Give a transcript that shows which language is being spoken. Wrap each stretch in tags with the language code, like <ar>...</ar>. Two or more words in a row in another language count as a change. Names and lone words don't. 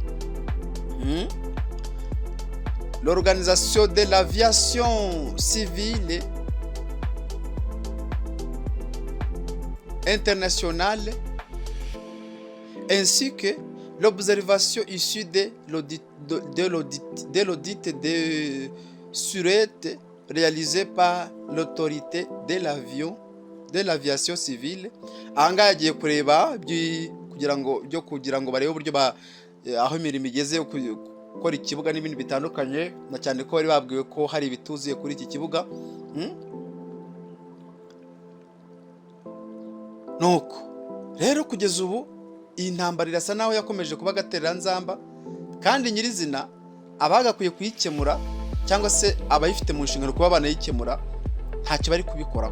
<fr>de l'aviation civile internationale, ainsi que l'observation issue de l'audit de sûreté réalisé par l'autorité de l'aviation civile.</fr> <rw>Ahangaha yagiye kureba kugira ngo barebe uburyo aho imirimo igeze gukora ikibuga n'ibindi bitandukanye, na cyane ko bari babwiwe ko hari ibituzuye kuri iki kibuga. Nuko rero kugeza ubu iyi ntambara irasa naho yakomeje kuba agatereranzamba, kandi nyirizina abagakwiye kuyikemura cyangwa se abayifite mu nshingano kuba banayikemura ntacyo bari kubikoraho.</rw>